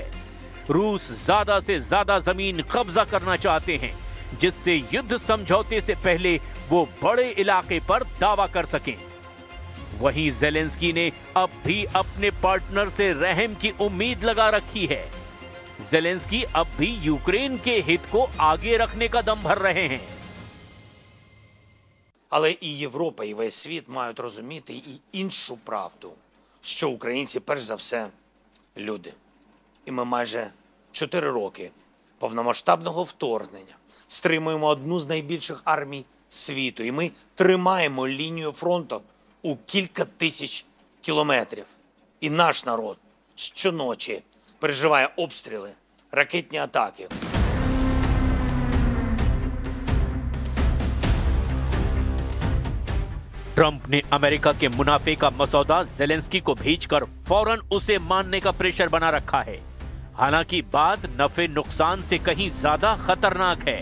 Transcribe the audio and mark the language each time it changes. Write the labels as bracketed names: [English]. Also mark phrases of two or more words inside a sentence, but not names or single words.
[Hindi] रूस ज्यादा से ज्यादा जमीन कब्जा करना चाहते हैं, जिससे युद्ध समझौते से पहले वो बड़े इलाके पर दावा कर सकें। वहीं जेलेंस्की ने अब भी अपने पार्टनर से रहम की उम्मीद लगा रखी है। जेलेंस्की अब भी यूक्रेन के हित को आगे रखने का दम भर रहे हैं। [Ukrainian] Але і Європа, і весь світ мають розуміти і іншу правду, що українці, перш за все, люди. І ми майже 4 роки повномасштабного вторгнення стримуємо одну з найбільших армій світу. І ми тримаємо лінію фронту у кілька тисяч кілометрів. І наш народ щоночі переживає обстріли, ракетні атаки. [Hindi] ट्रंप ने अमेरिका के मुनाफे का मसौदा जेलेंस्की को भेजकर फौरन उसे मानने का प्रेशर बना रखा है। हालांकि बात नफे नुकसान से कहीं ज्यादा खतरनाक है।